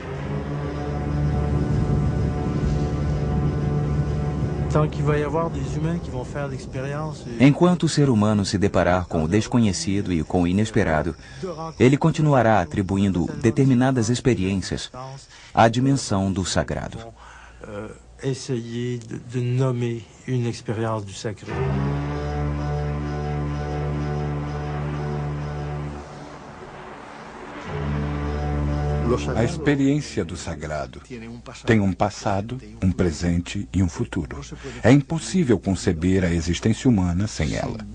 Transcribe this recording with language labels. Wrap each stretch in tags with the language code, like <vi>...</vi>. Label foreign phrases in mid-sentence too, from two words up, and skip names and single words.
<pt>Enquanto o ser humano se deparar com o desconhecido e com o inesperado, ele continuará atribuindo determinadas experiências à dimensão do sagrado.</pt> <fr>Essayer de nommer une expérience du sacré.</fr> <pt>A experiência do sagrado tem um passado, um presente e um futuro. É impossível conceber a existência humana sem ela.</pt>